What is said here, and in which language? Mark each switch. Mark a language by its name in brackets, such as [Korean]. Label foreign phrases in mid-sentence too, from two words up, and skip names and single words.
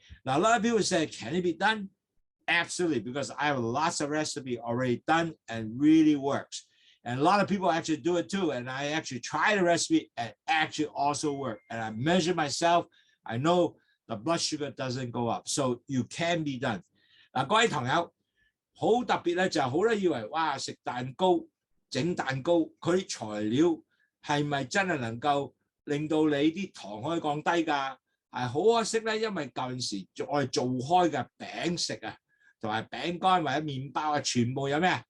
[English] Now, a lot of people say, can it be done? Absolutely, because I have lots of recipe already done and really works. And a lot of people actually do it too. And I actually try the recipe and actually also work. And I measure myself. I know the blood sugar doesn't go up. So you can be done. [Cantonese] 嗱，各位朋友，好特別咧，就係好多人以為哇，食蛋糕、整蛋糕，佢啲材料係咪真係能夠令到你啲糖可以降低㗎？係好可惜咧，因為舊陣時我哋做開嘅餅食啊，同埋餅乾或者麵包啊，全部有咩啊？